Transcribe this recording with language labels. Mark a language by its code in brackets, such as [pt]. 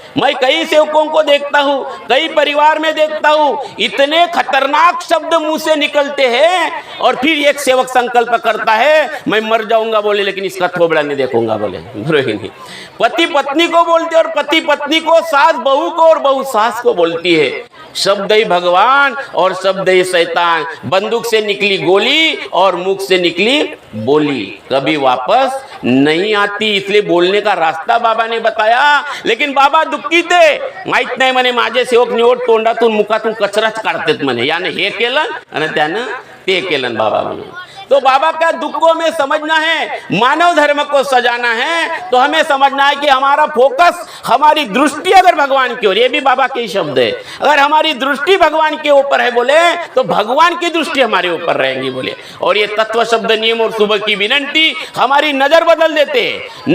[hi] मैं कई सेवकों को देखता हूँ, कई परिवार में देखता हूँ, इतने खतरनाक शब्द मुंह से निकलते हैं और फिर एक सेवक संकल्प करता है मैं मर जाऊंगा बोले, लेकिन इसका थोबड़ा नहीं देखूंगा बोले। नहीं, पति पत्नी को बोलते और पति पत्नी को, सास बहू को और बहू सास को बोलती है। शब्द ही भगवान और शब्द ही शैतान, बंदूक से निकली गोली और मुख से निकली बोली कभी वापस नहीं आती। इसलिए बोलने का रास्ता बाबा ने बताया, लेकिन बाबा दुःखी थे, [mr] माहित नाही म्हणे माझे सेवक निवड तोंडातून मुखातून कचराच काढतात म्हणे, याने हे केलं आणि त्यानं ते केलं बाबा म्हणून। [hi] तो बाबा का दुखों में समझना है, मानव धर्म को सजाना है, तो हमें समझना है कि हमारा फोकस, हमारी दृष्टि अगर भगवान की ओर, ये भी बाबा के शब्द है, अगर हमारी दृष्टि भगवान के ऊपर है बोले तो भगवान की दृष्टि हमारे ऊपर रहेगी बोले। और ये तत्व शब्द नियम और सुबह की विनंती हमारी नजर बदल देते हैं।